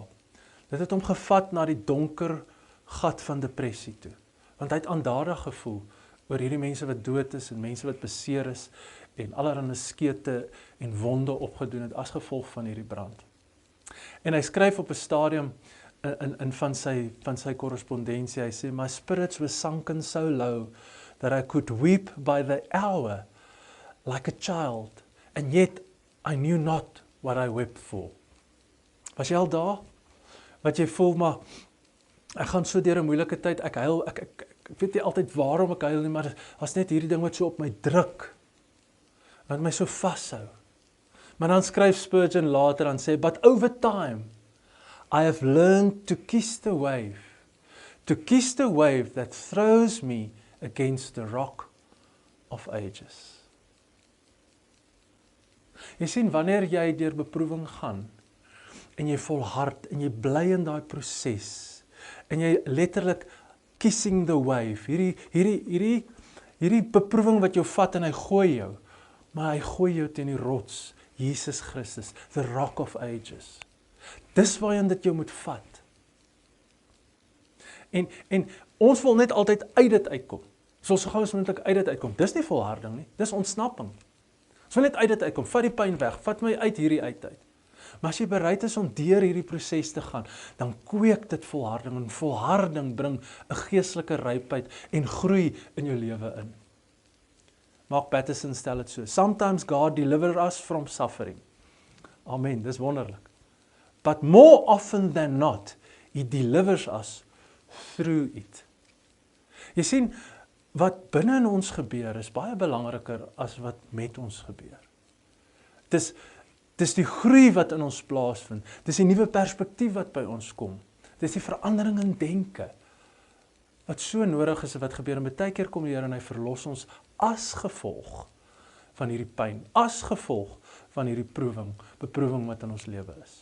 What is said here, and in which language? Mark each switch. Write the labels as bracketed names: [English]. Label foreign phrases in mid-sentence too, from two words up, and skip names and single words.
[Afrikaans] Dit het hom gevat na die donker gat van depressie toe. Want hy het aandadig gevoel oor hierdie mense wat dood is, en mense wat beseer is, en allerlei skete en wonde opgedoen het as gevolg van hierdie brand. En hy skryf op 'n stadium in van sy korrespondensie, hy sê, [English] my spirits were sunken so low that I could weep by the hour like a child, and yet I knew not what I wept for. [Afrikaans] Was jy al daar? Wat jy voel, maar ek gaan so deur 'n moeilike tyd, ek huil, ek weet nie altyd waarom ek huil nie, maar was net hierdie ding wat so op my druk, wat my so vashou. Maar dan skryf Spurgeon later en sê, [English] but over time, I have learned to kiss the wave that throws me against the rock of ages. [Afrikaans] Jy sien, wanneer jy deur beproewing gaan, en jy volhard, en jy bly in daai proses, en jy letterlik [English] kissing the wave, [Afrikaans] hierdie beproewing wat jou vat en hy gooi jou, maar hy gooi jou teen die rots, Jesus Christus, [English] the rock of ages. [Afrikaans] Dis waarheen dit jou moet vat. En ons wil net altyd uit dit uitkom. Ons wil so gou as moontlik uit dit uitkom. Dis nie volharding nie, dis ontsnapping. Ons wil net uit dit uitkom, vat die pyn weg, vat my uit hierdie uit. Maar as jy bereid is om deur hierdie proses te gaan, dan kweek dit volharding, en volharding bring 'n geestelike rypheid en groei in jou lewe in. Mark Batterson stel dit so, [English] sometimes God delivers us from suffering. [Afrikaans] Amen, dis wonderlik. But more often than not, He delivers us through it. Jy sien, wat binne in ons gebeur is baie belangriker as wat met ons gebeur. Dis die groei wat in ons plaasvind, dis die nuwe perspektief wat by ons kom, dis die verandering in denke, wat so nodig is wat gebeur, en baie keer kom die Here en hy verlos ons as gevolg van hierdie pyn, as gevolg van hierdie beproewing wat in ons lewe is.